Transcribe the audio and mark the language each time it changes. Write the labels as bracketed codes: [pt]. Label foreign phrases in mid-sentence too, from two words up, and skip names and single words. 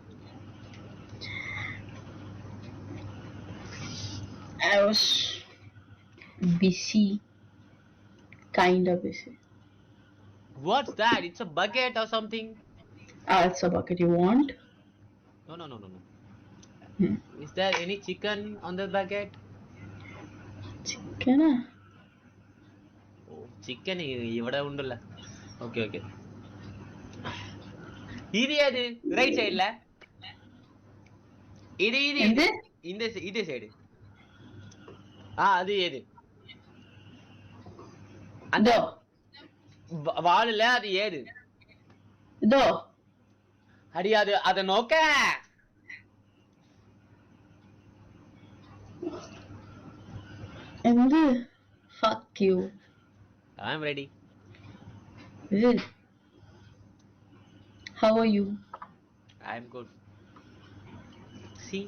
[en] I was busy, kind of busy. What's that? It's a bucket or something? It's a bucket. You want? No. Is there any chicken on the bucket? Chicken? [ml] Oh, chicken ഇവിടെ ഉണ്ടല്ല. [ta] Okay. இது ஏது [en] right sideல? [ta] இது இந்த சைடு. அது ஏது? அந்த வால்ல அது ஏது? இதோ அடி அத நோக்க. [en] And fuck you. I'm ready. How are you? I'm good. See?